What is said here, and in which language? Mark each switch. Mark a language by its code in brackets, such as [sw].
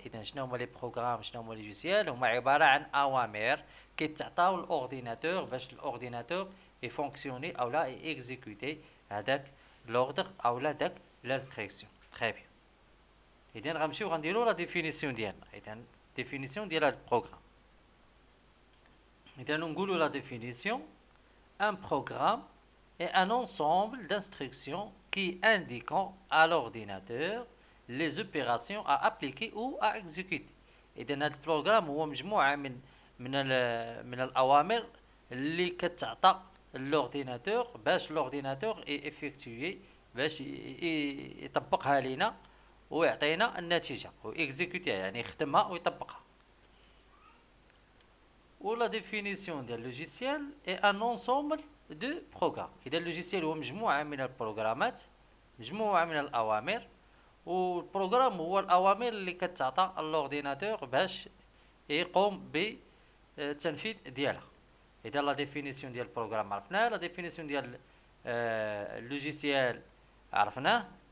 [ar] اذا شنو هما لي بروغرام شنو هما لي لوجيسيال؟ هما عباره عن اوامر كيتعطاو للاورديناتور باش الاورديناتور يفونكسيوني اولا اكزيكوتي هذاك لوردر اولا داك لانستركسيون. تري بيان. اذا غنمشيو غنديروا لا ديفينيسيون ديالنا. اذا ديفينيسيون ديال هذا البروغرام. إذا نقولوا [fr] la définition: un programme est un ensemble d'instructions qui indiquent à l'ordinateur les opérations à appliquer ou à exécuter. [ar] إذا هذا البروغرام هو مجموعة من الأوامر اللي كتعطى لورديناتور باش لورديناتور افيكتوي باش يطبقها لينا ويعطينا النتيجة وإكزيكوتيها يعني يخدمها ويطبقها. [fr] Ou la définition d'un logiciel est un ensemble de programmes. [ar] إذا اللوجيسيال هو مجموعة من البروغرامات، مجموعة من الأوامر، والبروغرام هو الأوامر اللي كتعطى الأورديناتور باش يقوم بالتنفيذ ديالها. إذا لا ديفينيسيون ديال البروغرام عرفناها، لا ديفينيسيون ديال اللوجيسيال عرفناه.